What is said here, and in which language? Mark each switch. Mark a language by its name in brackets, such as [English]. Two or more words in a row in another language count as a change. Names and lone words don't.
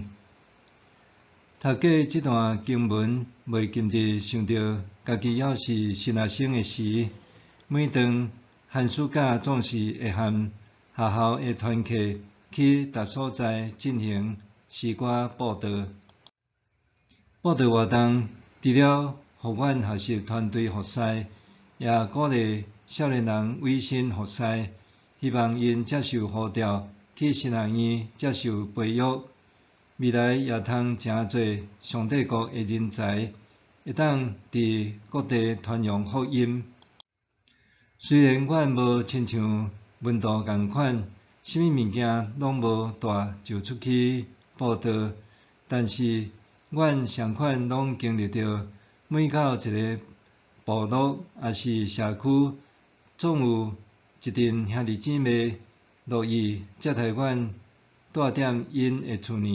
[Min Nan Chinese] 读过即段经文，袂禁地想到家己要是神学生诶时，每当寒暑假总是会和学校诶团契去逐所在进行诗歌布道。布道活动除了互阮学习团队服侍，也鼓励少年人委身服侍，希望因接受呼召去神学院接受培育。未来也通诚侪上帝国诶人才，会当伫各地传扬福音。虽然阮无亲像文道共款，啥物物件拢无带就出去布道，但是阮上款拢经历着，每到一个部落也是社区，总有一群兄弟姊妹乐意接待阮住踮因诶厝呢。